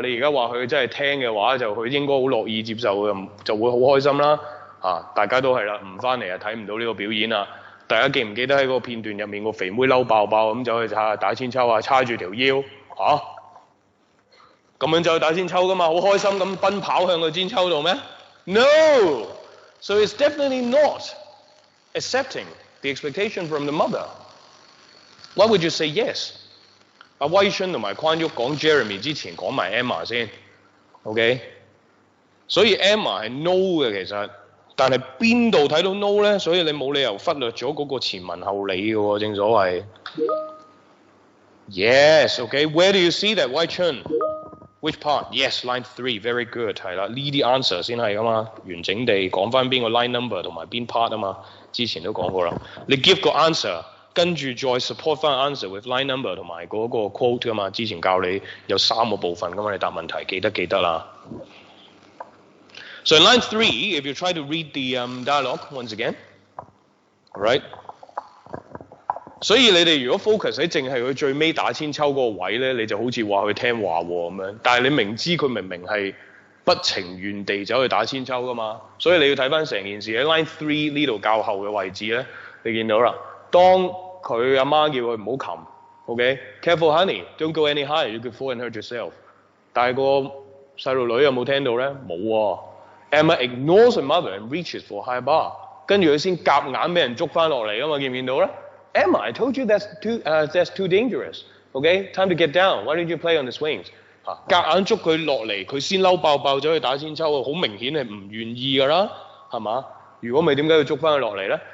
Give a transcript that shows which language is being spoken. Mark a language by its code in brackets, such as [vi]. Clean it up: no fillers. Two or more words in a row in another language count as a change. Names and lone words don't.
[yue] 你而家話佢真係聽嘅話，就佢應該好樂意接受嘅，就會好開心啦。大家都係啦，唔翻嚟啊睇唔到呢個表演啊！大家記唔記得喺個片段入面個肥妹嬲爆爆咁走去打千秋啊，叉住條腰咁樣走去打千秋噶嘛，好開心咁奔跑向個千秋度咩 ？No! So it's definitely not accepting the expectation from the mother. Why would you say yes? 阿威春同埋寬旭講 Jeremy 之前講埋 Emma 先 ，OK？所以 Emma 係 no 嘅其實。但係邊度睇到 no 咧？所以你冇理由忽略咗嗰個前文後理嘅喎，正所謂。 [en] Yes, okay. Where do you see that, Wai Chun? Which part? Yes, line 3, very good [yue] 係啦，呢啲 answer 先係㗎嘛，完整地講翻邊個 [en] line number [yue] 同埋邊 part 啊嘛，之前都講過啦。你 give 個 answer，跟住再 support 翻 [en] answer with line number [yue] 同埋嗰個 quote 㗎嘛，之前教你有3個部分㗎嘛，你答問題記得啦。 [en] So in line 3, if you try to read the dialogue once again, all right? [yue] 所以你哋如果 focus 喺淨係佢最尾打千秋嗰個位咧，你就好似話佢聽話喎咁樣。但係你明知佢明明係不情願地走去打千秋噶嘛，所以你要睇翻成件事喺 line 3呢度較後嘅位置咧，你見到啦。當佢阿媽叫佢唔好擒 [en] ，OK，careful honey, don't go any higher, you could fall and hurt yourself。 [yue] 但係個細路女有冇聽到咧？冇喎。 [en] Emma ignores her mother and reaches for a high bar， [yue] 跟住佢先夾硬俾人捉翻落嚟噶嘛，見唔見到咧？ [en] Emma, I told you that's too dangerous. Okay, time to get down. Why didn't you play on the swings? [yue] 夾硬捉佢落嚟，佢先嬲爆爆走去打千秋，好明顯係唔願意㗎啦，係嘛？如果唔係點解要捉翻佢落嚟咧？